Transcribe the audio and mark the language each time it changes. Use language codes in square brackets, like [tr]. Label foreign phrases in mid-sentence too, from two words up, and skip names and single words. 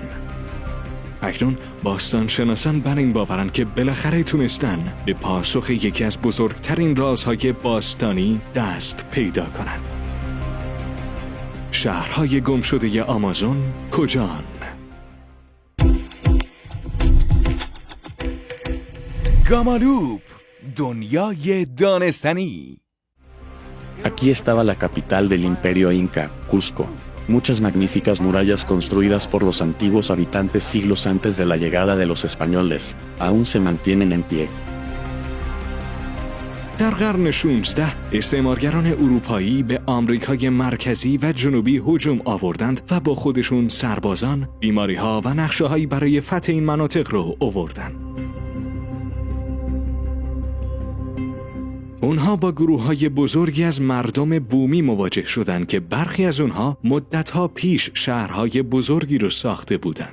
[fa] اکنون باستانشناسان بر این باورند که بالاخره تونستن به پاسخ یکی از بزرگترین رازهای باستانی دست پیدا کنند. شهرهای گمشده آمازون کجان؟ گامالوپ، دنیای دانستنی. [es] Aquí estaba la capital del imperio inca, Cusco. Muchas magníficas murallas construidas por los antiguos habitantes siglos antes de la llegada de los españoles, aún se mantienen en pie. [fa] در قرن 16 استعمارگران اروپایی به آمریکای مرکزی و جنوبی هجوم آوردند و با خودشون سربازان، بیماری‌ها و نقشه‌هایی برای فتح این مناطق رو آوردند. اونها با گروه‌های بزرگی از مردم بومی مواجه شدند که برخی از اونها مدت‌ها پیش شهرهای بزرگی رو ساخته بودند.